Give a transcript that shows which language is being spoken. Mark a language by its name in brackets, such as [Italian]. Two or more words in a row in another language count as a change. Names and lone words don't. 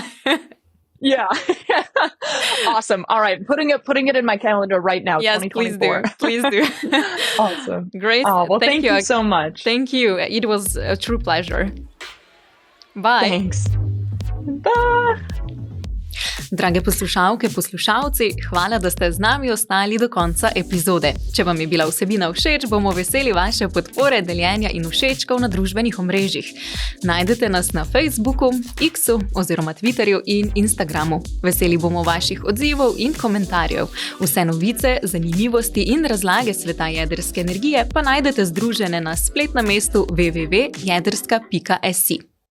[English] Yeah. Awesome. All right. Putting it in my calendar right now. Yes, 2024. Please do. Awesome. Grace, thank you so much. Thank you. It was a true pleasure. Bye. Thanks. Bye. [Slovenian] Drage poslušalke, poslušalci, hvala, da ste z nami ostali do konca epizode. Če vam je bila vsebina všeč, bomo veseli vaše podpore, deljenja in všečkov na družbenih omrežjih. Najdete nas na Facebooku, X-u oziroma Twitterju in Instagramu. Veseli bomo vaših odzivov in komentarjev. Vse novice, zanimivosti in razlage sveta jedrske energije pa najdete združene na spletnem mestu www.jedrska.si.